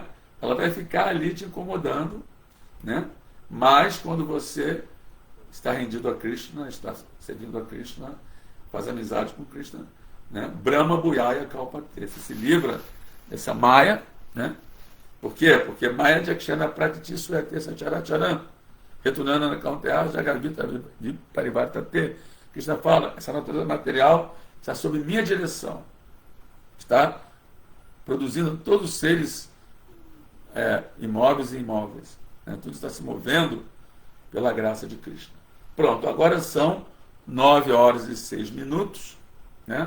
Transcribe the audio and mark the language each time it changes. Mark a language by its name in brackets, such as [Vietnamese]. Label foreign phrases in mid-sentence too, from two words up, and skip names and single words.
[Portuguese] Ela vai ficar ali te incomodando, né? Mas quando você está rendido a Krishna, está servindo a Krishna, faz amizade com Krishna, né? [Sanskrit] Brahma Bhuyaya Kalpate. [Portuguese] Você se livra dessa Maya, né? Por quê? [Sanskrit] Porque Maya Jakshana Pratiti Suete Sacharacharam Retunana Kaunteya Jagavita Parivartate. [Portuguese] Krishna fala, essa natureza material está sob minha direção. Está produzindo todos os seres imóveis e imóveis. Né? Tudo está se movendo pela graça de Krishna. Pronto, agora são 9h06, né?